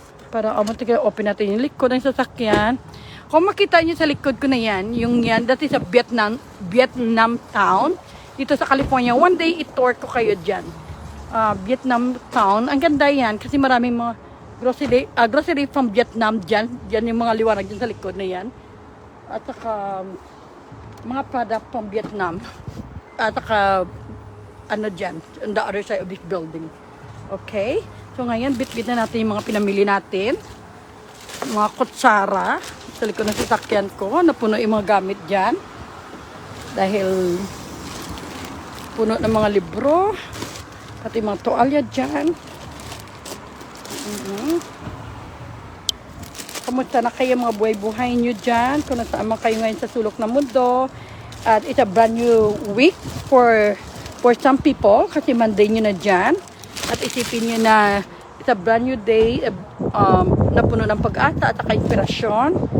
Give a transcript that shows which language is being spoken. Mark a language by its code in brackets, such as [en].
[tl] Para, open natin yung likod ng sasakyan. Kung makita niyo sa likod ko na yan, yung yan, [en] that is a Vietnam town. [tl] Dito sa California. [en] One day, [tl] i-tour ko kayo dyan. Vietnam town. Ang ganda yan kasi maraming mga grocery [en] from Vietnam [tl] dyan. Dyan yung mga liwanag dyan sa likod na yan. At saka, mga [en] product from Vietnam. [tl] At saka, ano dyan, [en] on the other side of this building. Okay? So, [tl] So ngayon, bit-bit na natin yung mga pinamili natin. Mga kutsara. Sa likod ng sasakyan ko, napuno yung mga gamit dyan. Dahil puno ng mga libro. Pati mga toalya dyan. Kamusta na kayo mga buhay-buhay nyo dyan? Kung nasaan man kayo ngayon sa sulok ng mundo. [en] At it's a brand new week for some people. [tl] Kasi Monday nyo na dyan. At isipin nyo na [en] it's a brand new day. [tl] Na puno ng pag-asa at saka inspirasyon.